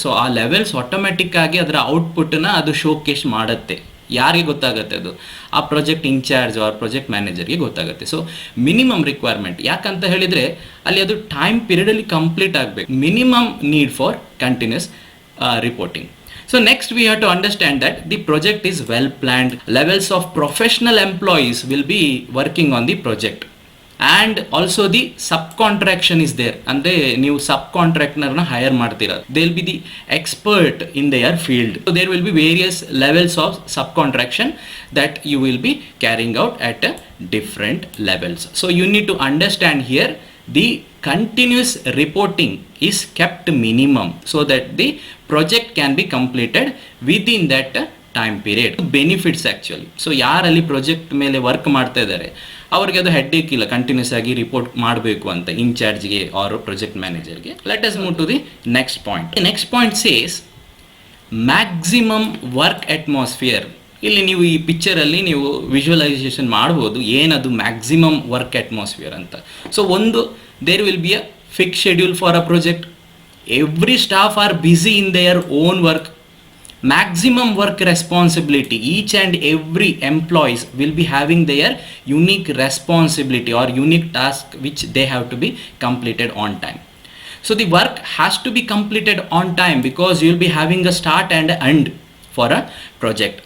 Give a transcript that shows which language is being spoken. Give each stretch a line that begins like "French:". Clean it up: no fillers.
Kannada: So ಆ levels automatic ಆಗಿ ಅದರ ಔಟ್ಪುಟ್ಟನ್ನ ಅದು ಶೋಕೇಸ್ ಮಾಡುತ್ತೆ. ಯಾರಿಗೆ ಗೊತ್ತಾಗುತ್ತೆ? ಅದು ಆ ಪ್ರಾಜೆಕ್ಟ್ ಇನ್ಚಾರ್ಜ್ ಆರ್ ಪ್ರಾಜೆಕ್ಟ್ ಮ್ಯಾನೇಜರ್ಗೆ ಗೊತ್ತಾಗುತ್ತೆ. ಸೊ ಮಿನಿಮಮ್ ರಿಕ್ವೈರ್ಮೆಂಟ್ ಯಾಕಂತ ಹೇಳಿದರೆ ಅಲ್ಲಿ ಅದು ಟೈಮ್ ಪೀರಿಯಡಲ್ಲಿ ಕಂಪ್ಲೀಟ್ ಆಗಬೇಕು.
English: Minimum need for continuous reporting. So next we have to understand that the project is well planned. Levels of professional employees will be working on the project. And also the subcontraction is there.
Kannada: ಅಂದರೆ ನೀವು ಸಬ್ ಕಾಂಟ್ರಾಕ್ಟರ್ನ hire ಮಾಡ್ತೀರಾ,
English: They will be the expert in their field. So there will be various levels of subcontraction that you will be carrying out at different levels. So you need to understand here the continuous reporting is kept minimum so that the project can be completed within that time period. Benefits actually.
Kannada: So ಯಾರಲ್ಲಿ project ಮೇಲೆ work ಮಾಡ್ತಾ ಇದ್ದಾರೆ ಅವ್ರಿಗೆ ಅದು headache ಇಲ್ಲ continuous ಆಗಿ report ಮಾಡಬೇಕು ಅಂತ ಇನ್ಚಾರ್ಜ್ಗೆ R project ಮ್ಯಾನೇಜರ್ಗೆ.
English: Let us move to the next point. Next point says maximum work atmosphere.
Kannada: ಇಲ್ಲಿ ನೀವು ಈ ಪಿಕ್ಚರಲ್ಲಿ ನೀವು ವಿಜುವಲೈಸೇಷನ್ ಮಾಡ್ಬೋದು ಏನದು ಮ್ಯಾಕ್ಸಿಮಮ್ ವರ್ಕ್ ಅಟ್ಮಾಸ್ಫಿಯರ್ ಅಂತ.
English: so
Kannada: ಒಂದು,
English: There will be a fix schedule for a project. Every staff are busy in their own work. Maximum work responsibility. Each and every employees will be having their unique responsibility or unique task which they have to be completed on time. So the work has to be completed on time because you will be having a start and end for a project.